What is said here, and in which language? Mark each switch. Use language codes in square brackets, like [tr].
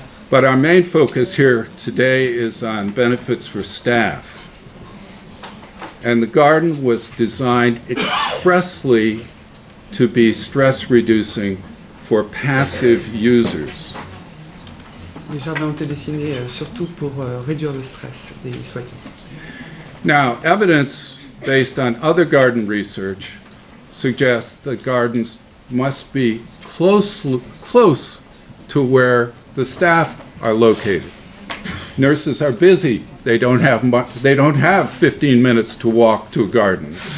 [en] But our main focus here today is on benefits for staff. And the garden was designed expressly to be stress reducing for passive users. [fr] Les jardins ont été dessinés surtout pour réduire le stress des soignants. [en] Now, evidence based on other garden research suggests that gardens must be close to where the staff are located. Nurses are busy. They don't have 15 minutes to walk to a garden.